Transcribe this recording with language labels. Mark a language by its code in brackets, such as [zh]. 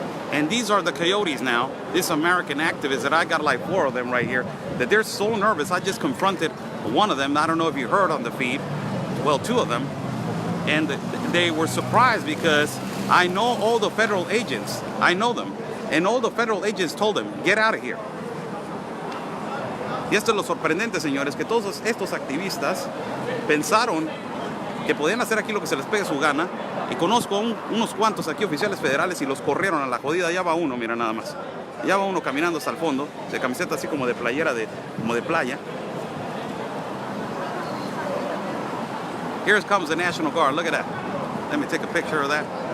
[en] And these are the coyotes now, these American activists that I got like 4 of them right here, that they're so nervous. I just confronted one of them. I don't know if you heard on the feed. Well, 2 of them. And they were surprised because I know all the federal agents. I know them. And all the federal agents told them, get out of here. [es] Y esto es lo sorprendente, señores, que todos estos activistas pensaron que podían hacer aquí lo que se les pegue su gana. Y conozco unos cuantos aquí oficiales federales y los corrieron a la jodida. Ya va uno, mira nada más. Ya va uno caminando hasta el fondo, de camiseta así como de playera, como de playa. [en] Here comes the National Guard. Look at that. Let me take a picture of that.